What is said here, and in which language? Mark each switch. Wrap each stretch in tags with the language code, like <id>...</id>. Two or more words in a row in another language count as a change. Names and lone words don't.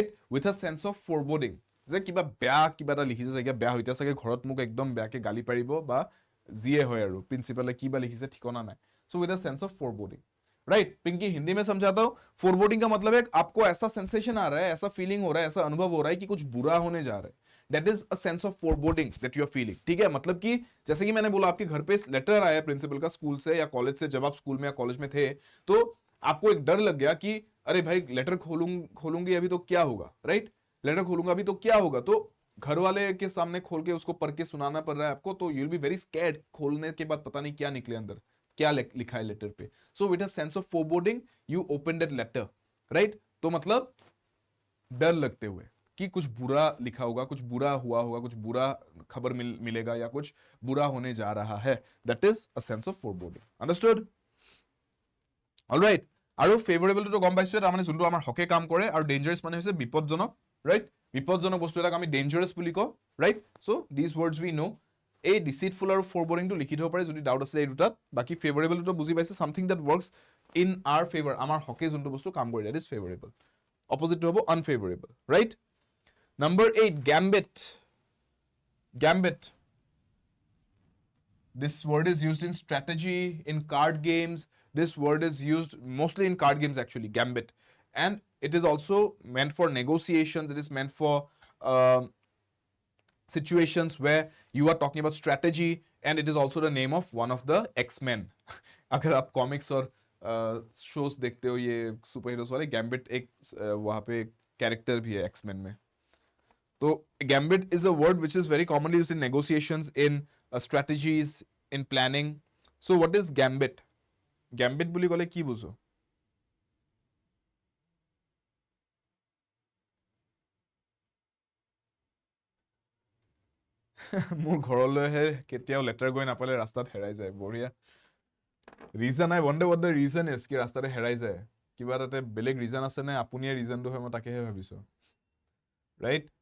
<en>With a sense of foreboding,</en> <as>যে কিবা বেয়া কিবা এটা লিখিছে চাগে, বেয়া হইতা চাগে, ঘৰত মোক একদম বেয়াকে গালি পাৰিব বা জিয়ে হয় আৰু প্ৰিন্সিপালে কিবা লিখিছে ঠিকনা নাই.</as> <en>So with a sense of foreboding, right?</en> <hi>पिंकी हिंदी में समझाता हूं. फोरबोर्डिंग का मतलब है आपको ऐसा सेंसेशन आ रहा है, ऐसा फीलिंग हो रहा है, ऐसा अनुभव हो रहा है कि कुछ बुरा होने जा रहा है.</hi> <en>That is a sense of foreboding that you are feeling.</en> <hi>ठीक है, मतलब कि जैसे कि मैंने बोला आपके घर पे लेटर आया प्रिंसिपल का स्कूल से या कॉलेज से, जब आप स्कूल में या कॉलेज में थे तो आपको एक डर लग गया कि अरे भाई लेटर खोलूंगी अभी तो क्या होगा, राइट? लेटर खोलूंगा अभी तो क्या होगा, तो घर वाले के सामने खोल के उसको पढ़ के सुनाना पड़ रहा है आपको, तो</hi> <en>you will be very scared,</en> <hi>खोलने के बाद पता नहीं क्या निकले अंदर, क्या लिखा है लेटर पे.</hi> <en>so with a sense of foreboding you open that letter, राइट?</en> <hi>तो मतलब डर लगते हुए कि कुछ बुरा लिखा होगा, कुछ बुरा हुआ होगा, कुछ बुरा खबर मिलेगा या कुछ बुरा होने जा रहा है.</hi> <en>that is a sense of foreboding. अंडरस्टूड?</en> <as>অলৰাইট, আৰু ফেভৰেবলটো গম পাইছো, তাৰমানে যোনটো আমাৰ হকে কাম কৰে, আৰু ডেঞ্জাৰাছ মানে হৈছে বিপদজনক, ৰাইট? বিপদজনক বস্তু এটাক আমি ডেঞ্জাৰাছ বুলি কওঁ, ৰাইট?</as> <en>so these words we know.</en> <as>এই ডিচিটফুল আৰু ফৰবৰিংটো লিখি থব পাৰে যদি ডাউট আছে এই দুটাত. বাকি ফেভৰেবলটো বুজি পাইছে,</as> <en>something that works in our favour,</en> <as>আমাৰ হকে যোনটো বস্তু কাম কৰে,</as> <en>that is favourable.</en> <as>অপজিটটো হ'ব আনফেভৰেবল, ৰাইট?</as> <en>Number 8, gambit. Gambit. This word is used in strategy, in card games. This word is used mostly in card games actually, gambit. And it is also meant for negotiations. It is meant for situations where you are talking about strategy, and it is also the name of one of the X-Men.</en> <hi>अगर आप comics और shows देखते हो ये</hi> <en>super heroes</en> <hi>वाले, gambit एक वहाँ पे कैरेक्टर भी है X-Men में.</hi> <en>So gambit is a word which is very commonly used in negotiations, in strategies, in planning. So what is gambit? Gambit</en> <as>বুলি ক'লে কি বুজো? মোৰ ঘৰলৈহে কেতিয়াও লেটাৰ গৈ নাপালে ৰাস্তাত হেৰাই যায়, বঢ়িয়া.</as> <en>reason, I wonder what the reason is</en> <as>কি ৰাস্তাতে হেৰাই যায়. কিবা তাতে বেলেগ ৰিজন আছে নে আপুনিয়ে ৰিজনটো হয়, মই তাকেহে ভাবিছো, ৰাইট?</as>